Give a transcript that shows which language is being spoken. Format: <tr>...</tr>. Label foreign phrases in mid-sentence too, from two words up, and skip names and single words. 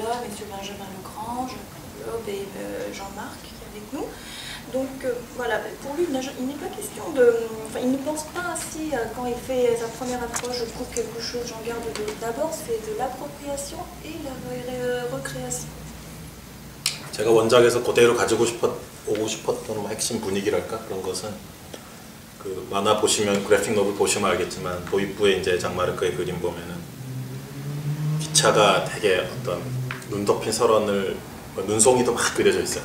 <fr>Benjamin Legrand, Jean-Claude et Jean-Marc qui est avec nous. Donc voilà, pour lui, il n'est pas question de... Enfin, il ne pense pas ainsi quand il fait sa première approche, je coupe quelque chose, j'en garde d'autres. D'abord, c'est de l'appropriation et la recréation.</fr> <ko>제가 원작에서 그대로 가지고 오고 싶었던 핵심 분위기랄까 그런 것은 그 만화 보시면 그래픽 노블 보시면 알겠지만 도입부에 이제 장마르크의 그림 보면은 기차가 되게 어떤 눈 덮인 설원을 눈송이도 막 그려져 있어요.</ko>